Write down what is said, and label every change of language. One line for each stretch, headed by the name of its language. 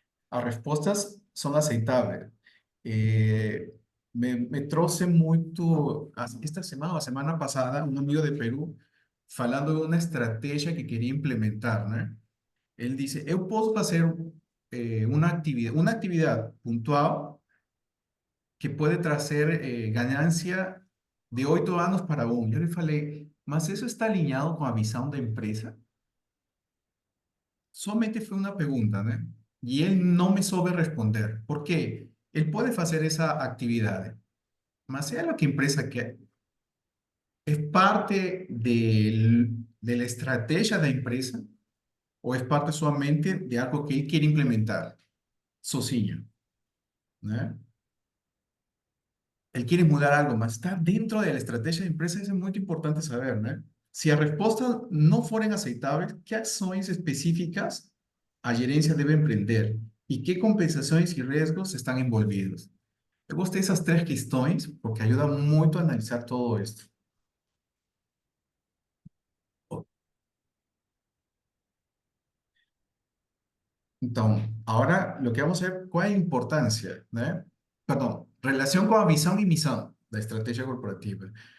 Spanish: Las respuestas son aceptables.
Portuguese: Me trouxe muito,
Spanish: esta semana, la semana pasada, un amigo de Perú, falando de una estrategia que quería implementar, ¿no? Él dice, yo puedo hacer una actividad puntual que puede trazer ganancia de 8 anos para um.
Portuguese: Eu lhe falei, mas isso está alinhado com a visão da empresa? Somente foi uma pergunta, né?
Spanish: y él no me soube responder.
Portuguese: ¿Por quê? Él pode fazer essa atividade, mas é algo que a empresa quer.
Spanish: ¿Es parte de la estrategia de la empresa o es parte solamente de algo que él quiere implementar sozinho, né? Él quiere mudar algo, mas está dentro de la estrategia de empresa, eso es muy importante saber, ¿no? Si las respuestas no fueran aceptables, ¿qué acciones específicas a gerencia debe emprender? ¿Y qué compensaciones y riesgos están envolvidos?
Portuguese: Eu gostei dessas três questões porque ajuda muito a analisar
Spanish: todo esto.
Portuguese: Então, agora, o que
Spanish: vamos a ver,
Portuguese: qual é a importância, né? Perdão, relação com a visão e missão da estratégia corporativa.